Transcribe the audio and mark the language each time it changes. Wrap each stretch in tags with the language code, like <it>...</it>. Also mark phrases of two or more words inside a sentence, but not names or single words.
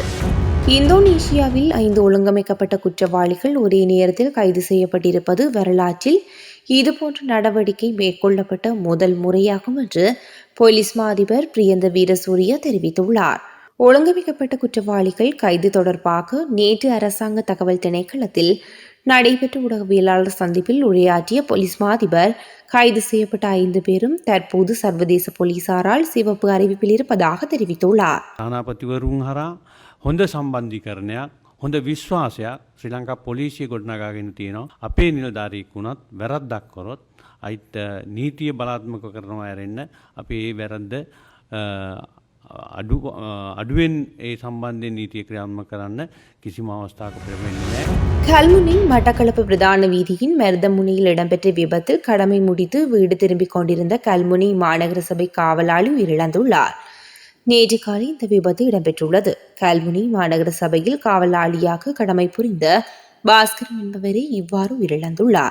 <ta>இந்தோனேஷியாவில் 5 ஒழுங்கமைக்கப்பட்ட குற்றவாளிகள் ஒரே நேரத்தில் கைது செய்யப்பட்டிருப்பது வரலாற்றில் இதுபோன்ற நடவடிக்கை மேற்கொள்ளப்பட்ட முதல் முறையாகும் என்று போலீஸ் மா அதிபர் பிரியந்த வீரசூரிய தெரிவித்துள்ளார். ஒழுங்கமைக்கப்பட்ட குற்றவாளிகள் கைது தொடர்பாக நேற்று அரசாங்க தகவல் திணைக்களத்தில் நடைபெற்ற ஊடகவியலாளர் சந்திப்பில் உரையாற்றிய போலீஸ் மா அதிபர் கைது செய்யப்பட்ட 5 பேரும் தற்போது சர்வதேச போலீசாரால் சிவப்பு அறிவிப்பில் இருப்பதாக தெரிவித்துள்ளார்.</ta> <si>හොඳ සම්බන්ධීකරණයක් හොඳ විශ්වාසයක් ශ්‍රී ලංකා පොලිසිය ගොඩනගාගෙන තියෙනවා. අපේ නිලධාරියෙක් වුණත් වැරද්දක් කරොත් අයිත් නීතිය බලාත්මක කරනවා ඇරෙන්න අපි ඒ වැරද්ද අඩුවෙන් ඒ සම්බන්ධයෙන් නීතිය ක්‍රියාත්මක කරන්න කිසිම අවස්ථාවක පෙරමෙන්නේ නැහැ.</si> <ta>கல்முனை மட்டக்களப்பு பிரதான வீதியின் மருதமுனையில் இடம்பெற்ற விபத்தில் கடமை முடித்து வீடு திரும்பிக் கொண்டிருந்த கல்முனை மாநகர சபை காவலாளி உயிரிழந்துள்ளார். நேற்று காலை இந்த விபத்து இடம்பெற்றுள்ளது. கல்முனை மாநகர சபையில் காவலாளியாக கடமை புரிந்த பாஸ்கரன் என்பவரே இவ்வாறு உயிரிழந்துள்ளார்.</ta>